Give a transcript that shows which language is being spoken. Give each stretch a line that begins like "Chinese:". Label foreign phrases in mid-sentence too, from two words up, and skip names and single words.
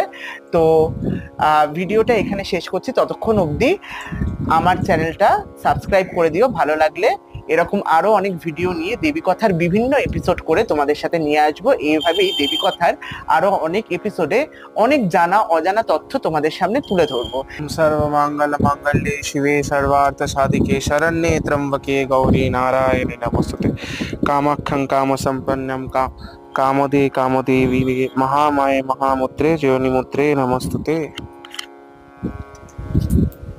Bangla: তো ভিডিওটা এখানে শেষ করছি। ততক্ষণ অবধি আমার চ্যানেলটা সাবস্ক্রাইব করে দিও। ভালো লাগলে এরকম আরো অনেক ভিডিও নিয়ে দেবী কথার বিভিন্ন এপিসোড করে তোমাদের সাথে নিয়ে আসবো। এইভাবেই দেবী কথার আরো অনেক এপিসোডে অনেক জানা অজানা তথ্য তোমাদের সামনে তুলে ধরবো।
Sanskrit: सर्वमंगल मांगल्ये शिवे सर्वार्थ साधिके शरण्ये त्र्यंबके गौरी नारायणे नमोस्तुते कामाख्यं कामसंपन्नं कामदे कामदेवी महामाये महामुद्रे ज्योनिमुद्रे नमोस्तुते।